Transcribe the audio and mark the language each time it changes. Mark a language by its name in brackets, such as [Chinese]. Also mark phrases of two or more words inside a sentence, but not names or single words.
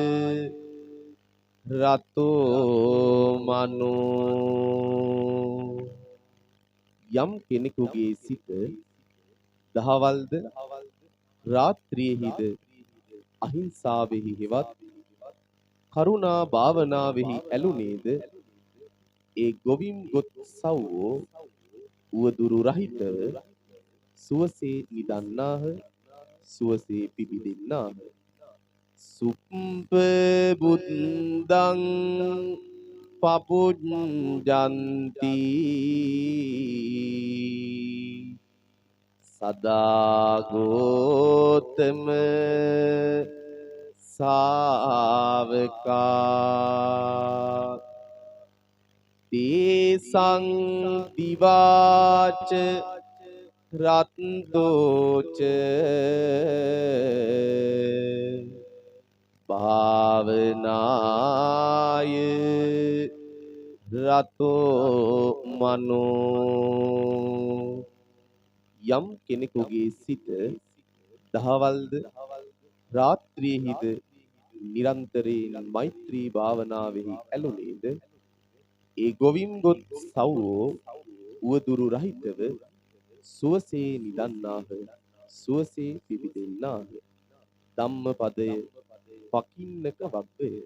[Pali] රතෝ මනෝ [Sinhala] යම් කෙනෙකුගේ සිත දහවල්ද රාත්‍රියේහිද අහිංසාවෙහි හෙවත් කරුණා භාවනාවෙහි ඇලුනේද ඒ ගොවිම් ගොත් සව්වෝ උවදුරු රහිතව සුවසේ නිදන්නාහ සුවසේ පිබිදෙන්නාහ [Pali] සුප්පබුද්දං පපුඤ්ජන්ති සදාගෝතම සාවකා තේසං දිවාච රත්තෝච භාවනාය රතෝ මනෝ [Sinhala] යම් කෙනෙකුගේ සිත දහවල්ද රාත්‍රියේහිද නිරන්තරයෙන් මෛත්‍රී භාවනාවෙහි ඇලුනේද ඒ ගොවිම් ගොත් සව්වෝ උවදුරු රහිතව සුවසේ නිදන්නාහ සුවසේ පිබිදෙන්නාහ ධම්මපදය පකින්නක වග්ගය